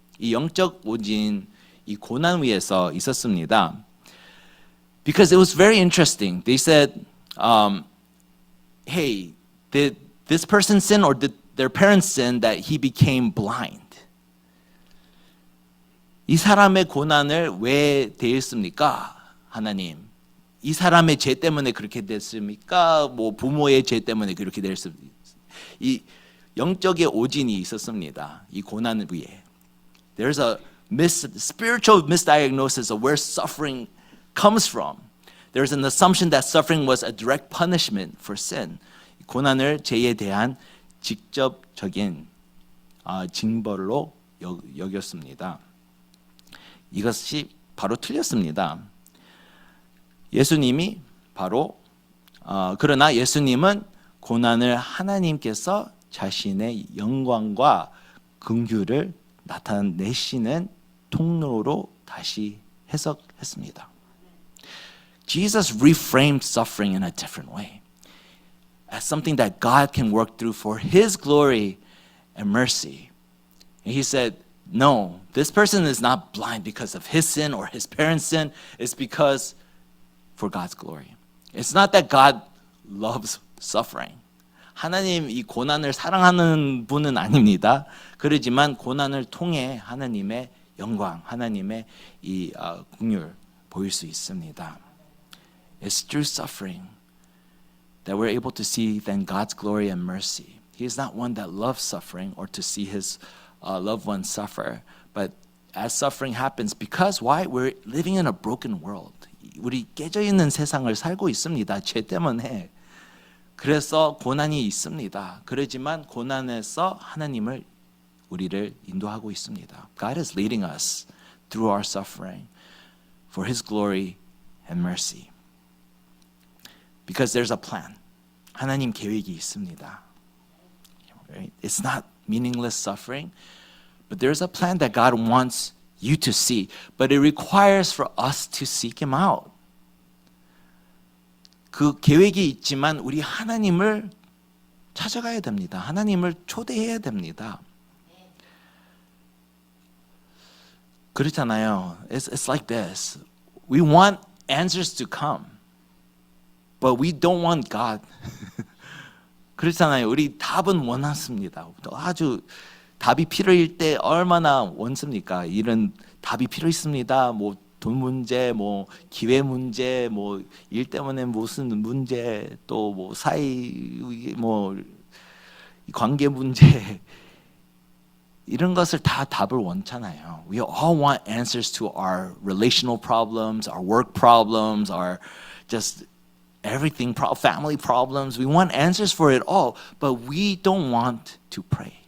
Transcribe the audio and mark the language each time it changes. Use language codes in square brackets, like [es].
[ko] 이 영적 오진, 이 고난 위에서 있었습니다. [en] Because it was very interesting. They said, hey, did this person sin or did their parents sin that he became blind? [ko] 이 사람의 고난을 왜 대했습니까? 하나님. 이 사람의 죄 때문에 그렇게 됐습니까? 뭐 부모의 죄 때문에 그렇게 됐습니까? 이 영적의 오진이 있었습니다. 이 고난 위에. [en] There's a spiritual misdiagnosis of where suffering comes from. There's an assumption that suffering was a direct punishment for sin. [ko] 고난을 죄에 대한 직접적인 징벌로 여겼습니다. 이것이 바로 틀렸습니다. 예수님이 바로 그러나 예수님은 고난을 하나님께서 자신의 영광과 긍휼을 나타내시는 통로로 다시 해석했습니다. [en] Jesus reframed suffering in a different way, as something that God can work through for His glory and mercy. And He said, no, this person is not blind because of his sin or his parents' sin. It's because for God's glory. It's not that God loves suffering. [ko] 하나님 이 고난을 사랑하는 분은 아닙니다. 그러지만 고난을 통해 하나님의 영광, 하나님의 이 긍휼 보일 수 있습니다. [en] It's through suffering that we're able to see then God's glory and mercy. He is not one that loves suffering or to see his loved ones suffer. But as suffering happens, because why? We're living in a broken world. [ko] 우리 깨져 있는 세상을 살고 있습니다. 죄 때문에. 그래서 고난이 있습니다. 그러지만 고난에서 하나님을 우리를 인도하고 있습니다. [en] God is leading us through our suffering for His glory and mercy. Because there's a plan. [ko] 하나님 계획이 있습니다. [en] Right? It's not meaningless suffering, but there's a plan that God wants you to see. But it requires for us to seek Him out. [ko] 그 계획이 있지만 우리 하나님을 찾아가야 됩니다. 하나님을 초대해야 됩니다. 그렇잖아요. [en] It's like this. We want answers to come, but we don't want God. [ko] 그렇잖아요. 우리 답은 원하십니다. 아주 답이 필요할 때 얼마나 원습니까? 이런 답이 필요 있습니다. 뭐 돈 문제, 뭐 기회 문제, 뭐 일 때문에 무슨 문제, 또 뭐 사이, 뭐 관계 문제 이런 것을 다 답을 원하잖아요. [en] We all want answers to our relational problems, our work problems, our just everything, family problems. We want answers for it all, but we don't want to pray.